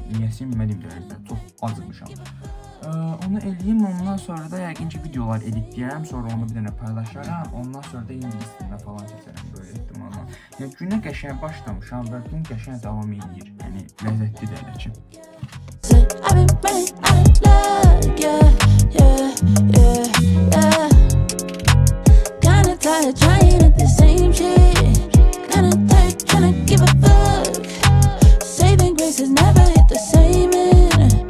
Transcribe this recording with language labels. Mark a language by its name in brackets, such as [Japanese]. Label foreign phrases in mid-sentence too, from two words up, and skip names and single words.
[Azerbaijani] Niyəsə bilmədim dərəcədə çox acımışam. Onu eləyim, ondan sonra da yəqin ki videolar editləyərəm, sonra onu bir dənə paylaşaram, ondan sonra da ingilis dilinə falan keçərəm böyle ehtimalla. Yəni günə qəşəng başlamışam və gün qəşəng davam edir. Yəni ləzzətlidir elə ki. [English] Kinda tired trying at the same shit. Kinda tired trying to give a fuck. Saving grace has never hit the same end.